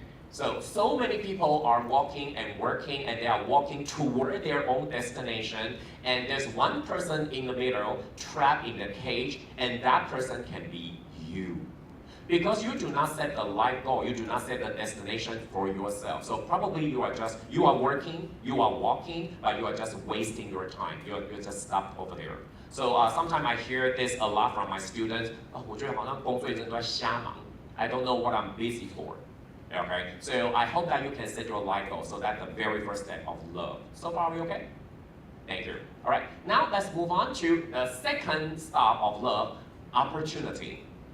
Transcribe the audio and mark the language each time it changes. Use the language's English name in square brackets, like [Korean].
[English] So many people are walking and working, and they are walking toward their own destination, and there's one person in the middle trapped in the cage, and that person can be you. Because you do not set the life goal, you do not set the destination for yourself. So probably you are working, you are walking, but you are just wasting your time. You're just stuck over there. So sometimes I hear this a lot from my students. [Chinese] 我觉得好像工作一直都在瞎忙. [English] I don't know what I'm busy for. Okay, so I hope that you can set your life goal. So that's the very first step of love. So far, are we okay? Thank you. All right, now let's move on to the second stop of love, opportunity.